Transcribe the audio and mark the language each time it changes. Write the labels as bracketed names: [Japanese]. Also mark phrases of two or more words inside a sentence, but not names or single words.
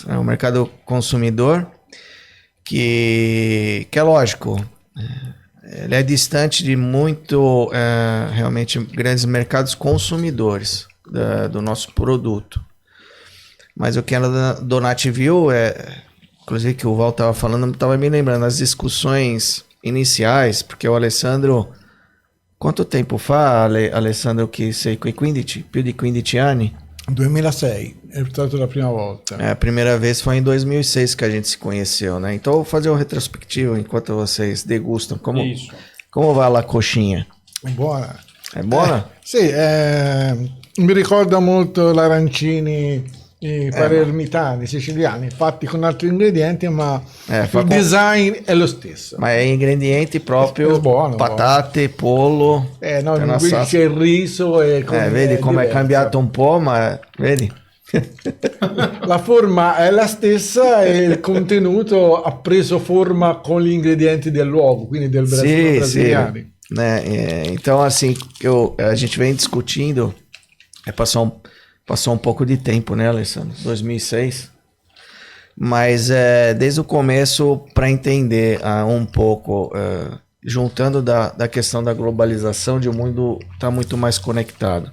[Portuguese] É um mercado consumidor que é lógico, ele é distante de muito, realmente, grandes mercados consumidores do nosso produto. Mas o que a Donati viu, inclusive que o Val estava falando, estava me lembrando, as discussões iniciais, porque o Alessandro... [Italian] Quanto tempo fa, Alessandro, che sei qui? 15? Più di 15 anni? 2006, è stata la prima volta. [Portuguese] A primeira vez foi em 2006 que a gente se conheceu, né? Então eu vou fazer uma retrospectiva enquanto vocês degustam. Como vai la coxinha? [Italian] Buona. È buona? Sì, mi ricorda molto l'arancini palermitani, siciliani, fatti con altri ingredienti, ma il design è lo stesso. Ma è ingredienti proprio, buono, patate, pollo. No, qui c'è il riso e vedi come è cambiato un po', ma vedi? La forma è la stessa e il contenuto ha preso forma con gli ingredienti del luogo, quindi del Brasile brasiliano. Sì. [Portuguese] Então, assim, a gente vem discutindo, passou um pouco de tempo, né, Alessandro? 2006. Mas desde o começo, para entender um pouco, juntando da questão da globalização, de o mundo estar muito mais conectado.